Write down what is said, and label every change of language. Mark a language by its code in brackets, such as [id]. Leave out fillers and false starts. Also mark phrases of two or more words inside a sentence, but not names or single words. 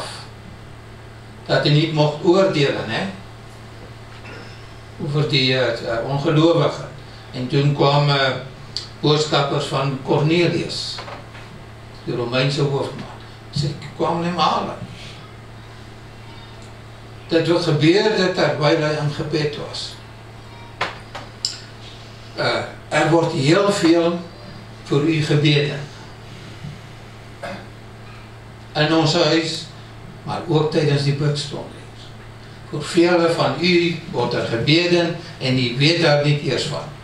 [nl] Dat hij niet mocht oordelen, hè? Over die ongelovigen. En toen kwamen boodschappers van Cornelius, de Romeinse hoofdman. Ze kwamen hem halen. Dit wat gebeurde [af] terwyl hy in gebed was. Word heel veel vir u gebede. In ons huis, maar ook tydens die bidstonde. Voor vele van u word gebede en u weet daar [nl] niet eers [af] van.